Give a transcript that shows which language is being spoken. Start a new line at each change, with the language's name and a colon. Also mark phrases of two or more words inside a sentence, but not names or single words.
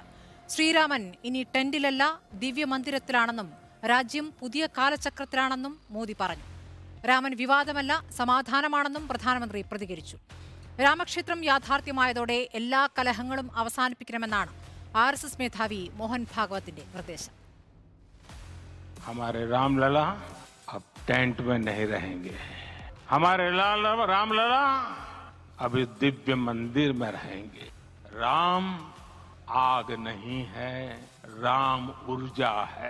Malayalam: ശ്രീരാമൻ ഇനി ടെന്റിലല്ല ദിവ്യമന്ദിരത്തിലാണെന്നും രാജ്യം പുതിയ കാലചക്രത്തിലാണെന്നും മോദി പറഞ്ഞു. രാമൻ വിവാദമല്ല സമാധാനമാണെന്നും പ്രധാനമന്ത്രി പ്രതികരിച്ചു. രാമക്ഷേത്രം യാഥാർത്ഥ്യമായതോടെ എല്ലാ കലഹങ്ങളും അവസാനിപ്പിക്കണമെന്നാണ് RSS മേധാവി മോഹൻ ഭാഗവത്തിന്റെ നിർദ്ദേശം.
Hindi: हमारे रामलला अब टेंट में नहीं रहेंगे. हमारे रामलला अब इस दिव्य मंदिर में रहेंगे. राम आग नहीं है, राम ऊर्जा है.